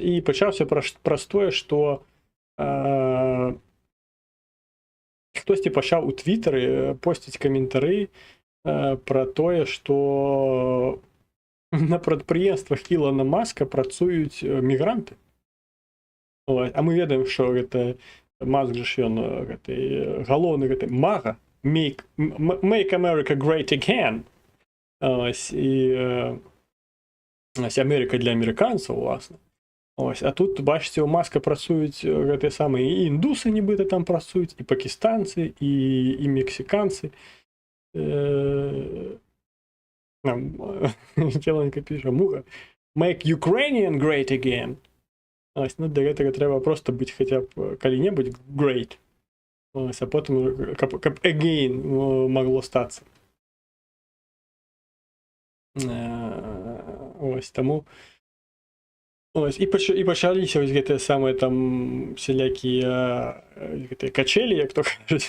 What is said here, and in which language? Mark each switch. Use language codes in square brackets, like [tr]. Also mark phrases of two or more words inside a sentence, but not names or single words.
[be] І пачаўся праз тое, што хтосьці пачаў у Твітары посціць каментары пра тое, што на прадпрыемствах Ілона Маска працуюць мігранты. А мы ведаем, што гэта Маск жа ж ён гэты галоўны гэты мага, [en] make America great again. [be] Ось, і Амерыка для амерыканцаў, уласна. Ось, а тут, бачыце, у Маска працуюць гэтыя самыя і індусы нібыта там працуюць, і пакістанцы, і мексіканцы. Келанка піша, муха, [en] make Ukrainian great again. [be] Ось, ну, да гэтага трэба проста быць хаця б калі-небудзь great. Ось, а потым, каб again магло стацца. Ось, таму ось, і пачаліся вось гэтыя самыя там всялякія гэтыя качэлі, як то кажуць.